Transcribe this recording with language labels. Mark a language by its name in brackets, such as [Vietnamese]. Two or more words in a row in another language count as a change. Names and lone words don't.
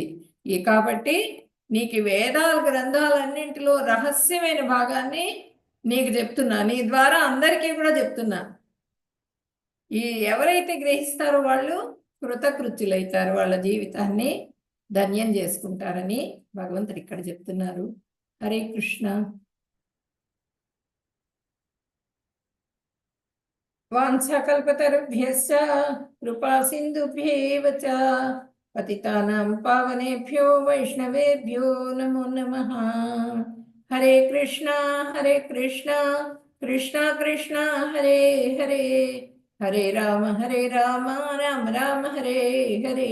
[Telugu] కాబట్టి నీకు వేదాల గ్రంథాలన్నింటిలో రహస్యమైన భాగాన్ని నీకు చెప్తున్నా, నీ ద్వారా అందరికీ కూడా చెప్తున్నా. ఈ ఎవరైతే గ్రహిస్తారో వాళ్ళు కృతకృత్యులైతారు, వాళ్ళ జీవితాన్ని ధన్యం చేసుకుంటారని భగవంతుడు ఇక్కడ చెప్తున్నారు. [Sanskrit] హరే కృష్ణ. వాంఛాకల్పతరుభ్యశ్చ కృపా సింధుభ్యేవ చ పతితానాం పావనేభ్యో వైష్ణవేభ్యో నమో నమః. హరే కృష్ణ కృష్ణ కృష్ణ హరే హరే, హరే రామ రామ రామ హరే హరే.